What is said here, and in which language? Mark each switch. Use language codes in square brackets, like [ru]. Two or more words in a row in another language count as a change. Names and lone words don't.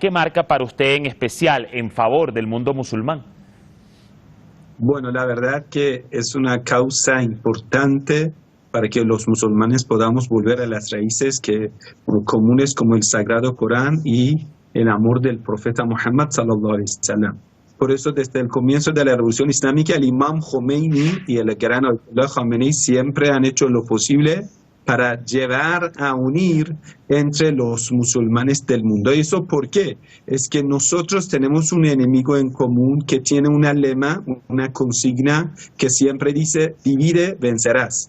[es] ¿Qué marca para usted en especial en favor del mundo musulmán? Bueno, la verdad que es una causa importante para que los musulmanes podamos volver a las raíces comunes como el Sagrado Corán y el amor del profeta Muhammad [ar] صلى الله عليه وسلم. [es] Por eso, desde el comienzo de la Revolución Islámica, el Imam Khomeini y el gran Ayatollah Khamenei siempre han hecho lo posible para llevar a unir entre los musulmanes del mundo. ¿Y eso por qué? Es que nosotros tenemos un enemigo en común que tiene una lema, una consigna que siempre dice, divide, vencerás.